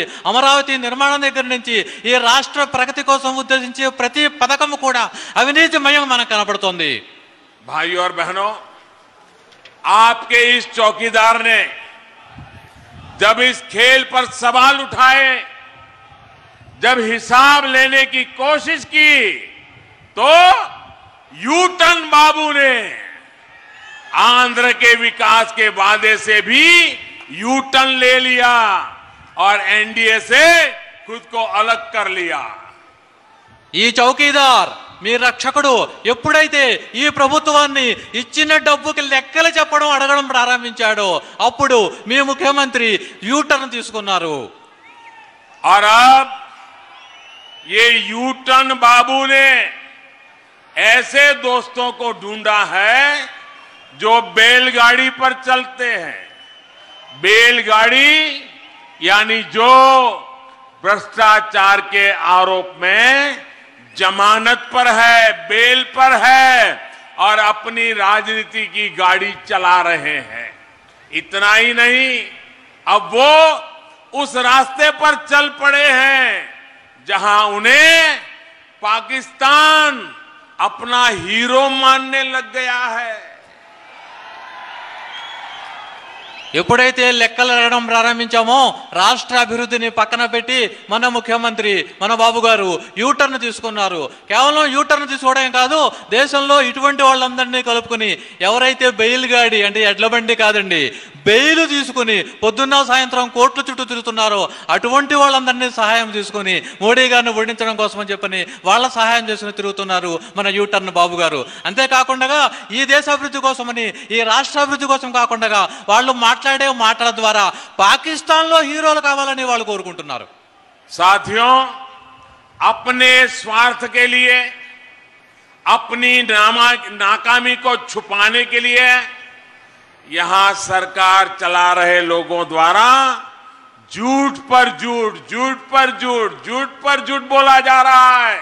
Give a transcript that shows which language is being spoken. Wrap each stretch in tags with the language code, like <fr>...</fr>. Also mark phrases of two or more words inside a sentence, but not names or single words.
<te>అమరావతి నిర్మాణం దగ్గర నుంచి ఈ రాష్ట్ర ప్రగతి కోసం ఉద్దేశించే ప్రతి పథకం కూడా అవినీతిమయం మనకు కనపడుతోంది.</te> <hi>भाइयों और बहनों, आपके इस चौकीदार ने जब इस खेल पर सवाल उठाए, जब हिसाब लेने की कोशिश की, तो यूटर्न बाबू ने आंध्र के विकास के वादे से भी यूटर्न ले लिया और एनडीए से खुद को अलग कर लिया.</hi> <te>ఈ చౌకీదార్ మీ రక్షకుడు ఎప్పుడైతే ఈ ప్రభుత్వాన్ని ఇచ్చిన డబ్బుకి లెక్కలు చెప్పడం అడగడం ప్రారంభించాడో అప్పుడు మీ ముఖ్యమంత్రి యూటర్న్ తీసుకున్నారు.</te> <hi>और अब ये यूटर्न बाबू ने ऐसे दोस्तों को ढूंढा है जो बैलगाड़ी पर चलते हैं. बैलगाड़ी यानी जो भ्रष्टाचार के आरोप में जमानत पर है, बेल पर है और अपनी राजनीति की गाड़ी चला रहे हैं. इतना ही नहीं, अब वो उस रास्ते पर चल पड़े हैं जहां उन्हें पाकिस्तान अपना हीरो मानने लग गया है.</hi> <te>ఎప్పుడైతే లెక్కలు అడగడం ప్రారంభించామో రాష్ట్ర అభివృద్ధిని పక్కన పెట్టి మన ముఖ్యమంత్రి మన బాబు గారు యూటర్న్ తీసుకున్నారు. కేవలం యూటర్న్ తీసుకోవడం కాదు, దేశంలో ఇటువంటి వాళ్ళందరినీ కలుపుకుని ఎవరైతే బెయిల్ గాడి అంటే ఎడ్ల బండి కాదండి, బెయిల్ తీసుకుని పొద్దున్న సాయంత్రం కోర్టుల చుట్టూ తిరుగుతున్నారో అటువంటి వాళ్ళందరినీ సహాయం తీసుకుని మోడీ గారిని ఓడించడం కోసం అని చెప్పని వాళ్ళ సహాయం చేసుకుని తిరుగుతున్నారు మన యూటర్న్ బాబు గారు. అంతేకాకుండా ఈ దేశాభివృద్ధి కోసమని ఈ రాష్ట్రాభివృద్ధి కోసం కాకుండా వాళ్ళు మాట్లాడే మాటల ద్వారా పాకిస్తాన్ లో హీరోలు కావాలని వాళ్ళు కోరుకుంటున్నారు.</te> <hi>साथियों, अपने स्वार्थ के लिए, अपनी नाकामी को छुपाने के लिए यहां सरकार चला रहे लोगों द्वारा झूठ पर झूठ, झूठ पर झूठ, झूठ पर झूठ बोला जा रहा है.</hi>